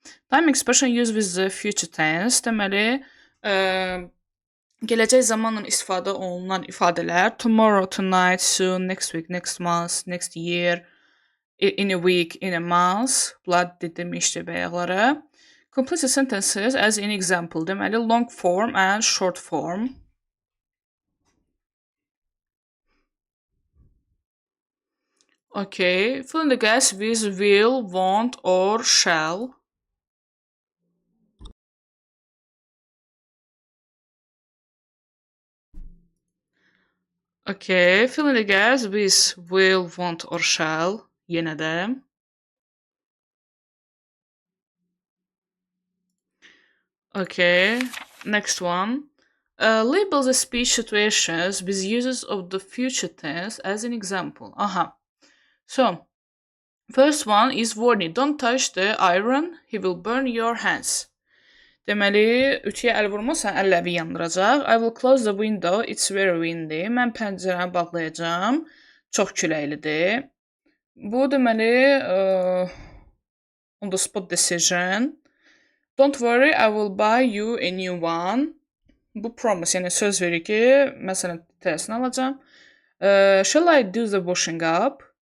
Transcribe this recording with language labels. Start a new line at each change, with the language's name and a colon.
English: Time expression used with the future tense.
Azerbaijani: Deməli, gələcək zamanla istifadə olunan ifadələr
English: tomorrow, tonight, soon, next week, next month, next year, in a week, in a month.
Azerbaijani: Bunlar demişdik bayaqları.
English: Complete sentences as in example. Deməli, long form and short form. Okay, fill in the gaps with will, want, or shall. Okay, fill in the gaps with will, want, or shall.
Azerbaijani: Yenə də.
English: Okay, next one. Label the speech situations with uses of the future tense as an example. Aha. So, first one is warning. Don't touch the iron, he will burn your hands.
Azerbaijani: Deməli, ütüyə əl vurmasan, əlləvi yandıracaq.
English: I will close the window, it's very windy.
Azerbaijani: Mən pəncərəni bağlayacağam, çox küləklidir. Bu deməli,
English: on the spot decision. Don't worry, I will buy you a new one.
Azerbaijani: Bu promise, yəni söz verir ki, məsələn, təsini alacağam.
English: Shall I do the washing up?